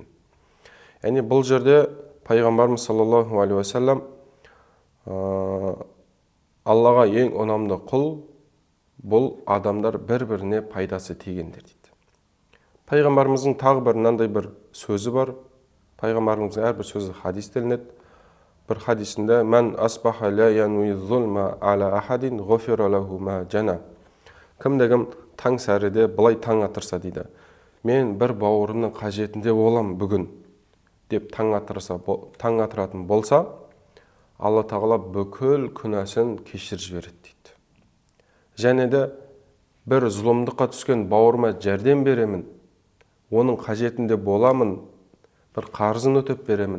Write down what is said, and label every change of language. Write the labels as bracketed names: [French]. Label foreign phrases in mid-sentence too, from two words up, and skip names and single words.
[Kazakh] Яғни бұл жерде пайғамбарымыз [Arabic] صلى الله عليه وسلم [Kazakh] Аллаға ең ұнамды құл бұл адамдар бір-біріне пайдасы тигендер дейді. Пайғамбарымыздың тағы бір мынандай бір сөзі бар. Пайғамбарымыздың әрбір сөзі хадис делінеді. Бір хадисінде [Arabic] من أصبح لا ينوي ظلما على أحد غفر له ما جنى. [Kazakh] Кім-кім таң сәріде былай таң атырса дейді. Мен бір бауырымның қажетінде болам бүгін деп таң атыратын болса, Алла тағала бүкіл күнәсін кешіріп жібереді дейді. Және де бір зұлымдыққа түскен бауырыма жәрдем беремін, оның қажетінде боламын, бір қарызын өтеп беремін.